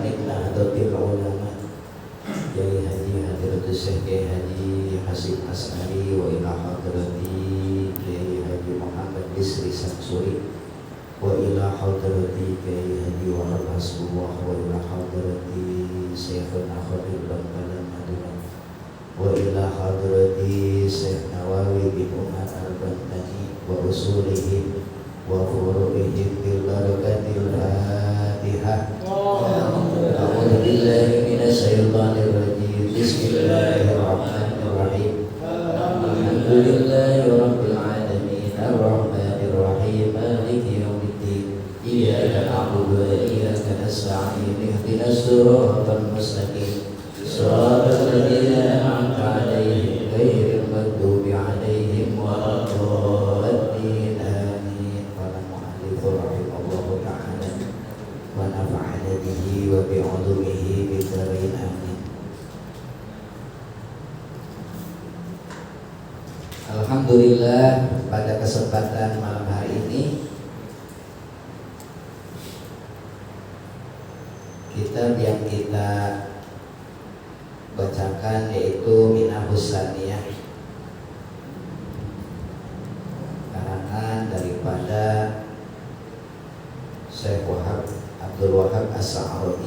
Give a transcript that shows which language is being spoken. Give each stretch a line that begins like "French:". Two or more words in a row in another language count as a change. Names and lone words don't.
Arabic: من نهضة العلماء كياهي حاجي حضرة الشيخ كياهي حاجي هاشم أشعري وإلى حضرة كياهي حاجي محمد بشري شمسوري وإلى حضرة كياهي حاجي وهاب حسب الله وإلى حضرة شيخنا خليل بنكالن المدينة وإلى حضرة الشيخ نووي بن عمر البنتني وأصولهم وفروعهم بالبركة الفاتحة. أعوذ بالله من الشيطان الرجيم. بسم الله الرحمن الرحيم الحمد لله رب العالمين الرحمن الرحيم مالك يوم الدين. إياك نعبد وإياك نستعين اهدنا الصراط المستقيم. صراط الذين أنعمت عليهم غير المغضوب عليهم ولا الضالين. Amin. قال المؤلف رحمه الله تعالى ونفعنا به وبعلومه في الدارين. Amin.
Indonesian: Alhamdulillah, pada kesempatan malam hari ini kitab yang kita bacakan yaitu Minahus Saniyah, karangan daripada Syekh Wahab Abdul Wahab As-Sa'roni.